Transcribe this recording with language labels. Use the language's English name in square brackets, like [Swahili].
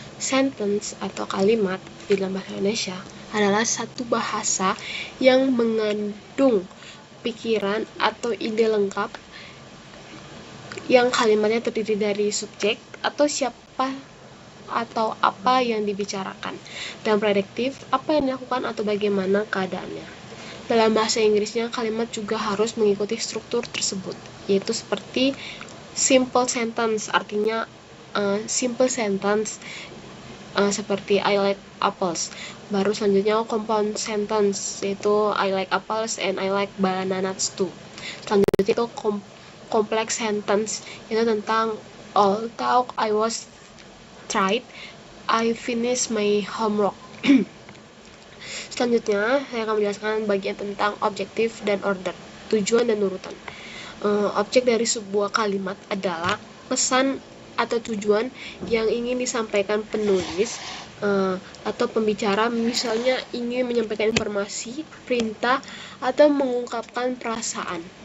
[Indonesian] Sentence atau kalimat di dalam bahasa Indonesia adalah satu bahasa yang mengandung pikiran atau ide lengkap yang kalimatnya terdiri dari subjek atau siapa atau apa yang dibicarakan, dan prediktif apa yang dilakukan atau bagaimana keadaannya. Dalam bahasa Inggrisnya, kalimat juga harus mengikuti struktur tersebut, yaitu seperti simple sentence, artinya simple sentence seperti [English] I like apples. [Indonesian] Baru selanjutnya [English] compound sentence, [Indonesian] yaitu [English] I like apples and I like bananas too. [Indonesian] Selanjutnya itu [English] complex sentence, [Indonesian] itu tentang [English] although I was tried, I finished my homework. [Indonesian] Selanjutnya, saya akan menjelaskan bagian tentang objektif dan order, tujuan dan urutan. Objek dari sebuah kalimat adalah pesan atau tujuan yang ingin disampaikan penulis atau pembicara, misalnya ingin menyampaikan informasi, perintah, atau mengungkapkan perasaan.